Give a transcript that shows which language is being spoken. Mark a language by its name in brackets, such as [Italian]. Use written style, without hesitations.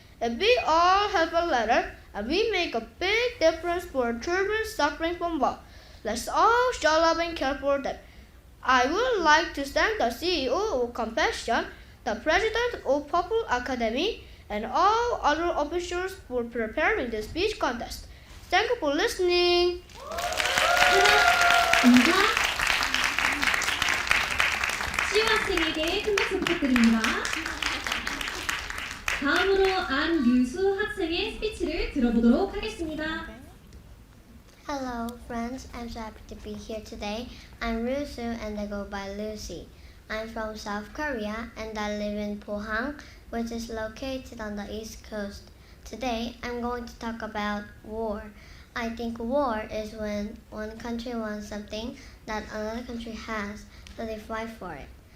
[English] If we all have a letter and we make a big difference for children suffering from war, let's all show love and care for them. I would like to thank the CEO of Compassion, the president of Academy, and all other officials for preparing this speech contest. Thank you for listening. [Korean] 인사, 시우 학생에게 큰 박수 부탁드립니다. 다음으로 안유수 학생의 스피치를 들어보도록 하겠습니다. [English] Hello, friends. I'm so happy to be here today. I'm Rusu and I go by Lucy. I'm from South Korea and I live in Pohang, which is located on the East Coast. Today, I'm going to talk about war. I think war is when one country wants something that another country has, so they fight for it.